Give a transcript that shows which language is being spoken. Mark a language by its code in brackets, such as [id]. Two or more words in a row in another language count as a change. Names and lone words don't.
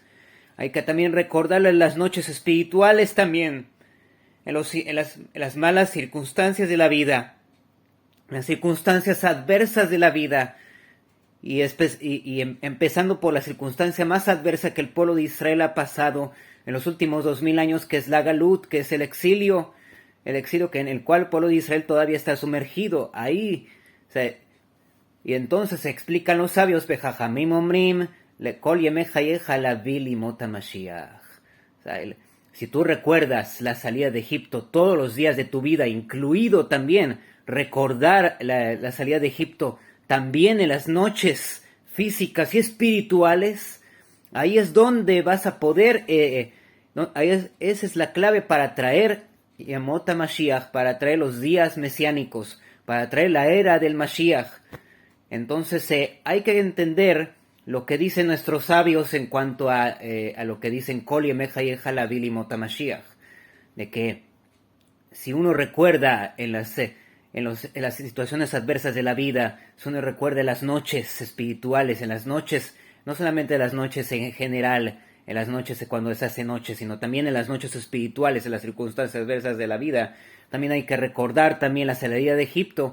[es] Hay que también recordarlo en las noches espirituales también, en las malas circunstancias de la vida, en las circunstancias adversas de la vida, y empezando por la circunstancia más adversa que el pueblo de Israel ha pasado en los últimos 2000 años, que es la galut, que es el exilio que en el cual el pueblo de Israel todavía está sumergido ahí. O sea, y entonces se explican los sabios, [he] וחכמים אומרים, לכל ימי חייך להביא לימות המשיח. [es] O sea, si tú recuerdas la salida de Egipto todos los días de tu vida, incluido también recordar la salida de Egipto también en las noches físicas y espirituales, ahí es donde vas a poder, esa es la clave para traer [he] ימות המשיח, [es] para traer los días mesiánicos, para traer la era del Mashiach. Entonces hay que entender lo que dicen nuestros sabios en cuanto a lo que dicen [he] כל ימי חייך להביא לימות המשיח, [es] de que si uno recuerda en las situaciones adversas de la vida, si uno recuerda las noches espirituales, en las noches, no solamente las noches en general, en las noches cuando se hace noche, sino también en las noches espirituales, en las circunstancias adversas de la vida, también hay que recordar también la salida de Egipto.